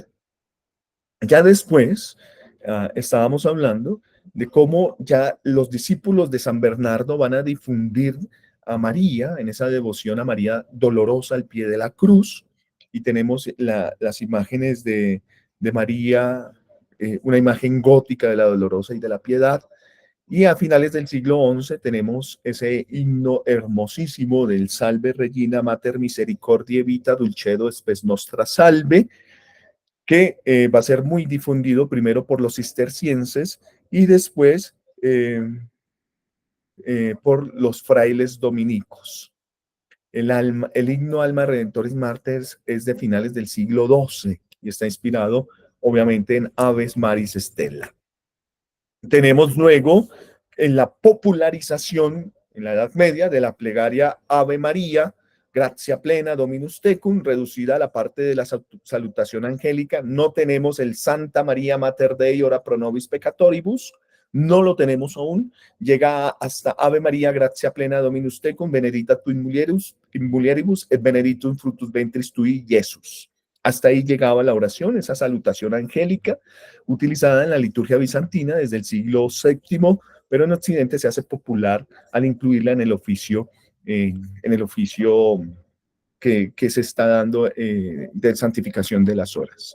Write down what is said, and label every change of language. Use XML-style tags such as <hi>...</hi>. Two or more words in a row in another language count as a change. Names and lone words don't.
<es>Ya después estábamos hablando de cómo ya los discípulos de San Bernardo van a difundir a María en esa devoción a María dolorosa al pie de la cruz, y tenemos las imágenes de María, una imagen gótica de la dolorosa y de la piedad, y a finales del siglo XI tenemos ese himno hermosísimo del</es> <la>Salve Regina Mater Misericordiae Vita Dulcedo Spes Nostra Salve,</la> <es>que va a ser muy difundido primero por los cistercienses y después por los frailes dominicos. El himno Alma Redentoris Martyrs es de finales del siglo XII y está inspirado obviamente en Aves Maris Stella. Tenemos luego en la popularización en la Edad Media de la plegaria</es> <la>Ave María, gratia plena Dominus tecum,</la> <es>reducida a la parte de la salutación angélica. No tenemos el</es> <la>Santa María Mater Dei ora pro nobis peccatoribus,</la> <es>no lo tenemos aún. Llega hasta</es> <la>Ave María, gratia plena Dominus tecum, benedicta tu in mulieribus et benedictum fructus ventris tui,</la> <es>Jesús. Hasta ahí llegaba la oración, esa salutación angélica, utilizada en la liturgia bizantina desde el siglo VII, pero en Occidente se hace popular al incluirla en el oficio que se está dando de santificación de las horas.</es>